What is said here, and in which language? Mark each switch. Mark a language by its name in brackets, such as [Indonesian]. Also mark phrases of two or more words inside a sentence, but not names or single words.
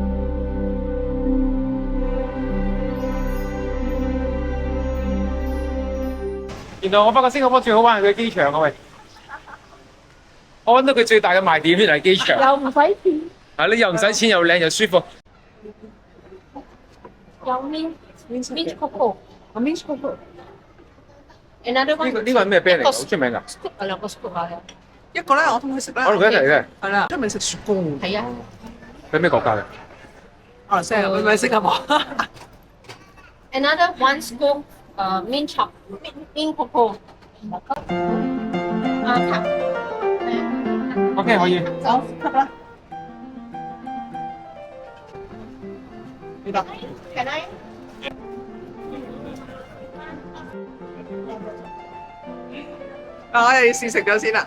[Cantonese] 原來我發覺新加坡最好玩係佢機場啊喂！我揾到佢最大嘅賣點原來係機場。又唔使錢，啊！你又唔使錢又靚又舒服。有 [English] mint cocoa，啊 mint cocoa， another one。 [Cantonese] 呢個係咩 brand 嚟㗎？好出名㗎。 scoop 啊，兩個 scoop 啊。一個咧，我同佢食咧，我哋一齊嘅，係啦，出面食雪糕。係啊，喺咩國家嘅？馬來西亞，你咪識啊嘛？ [English] Another one scoop mint chop mint cocoa。 [Cantonese] 啊， OK 可以。走吸啦。呢度。 [English] Can I？ [Cantonese] 我哋試食咗先啦。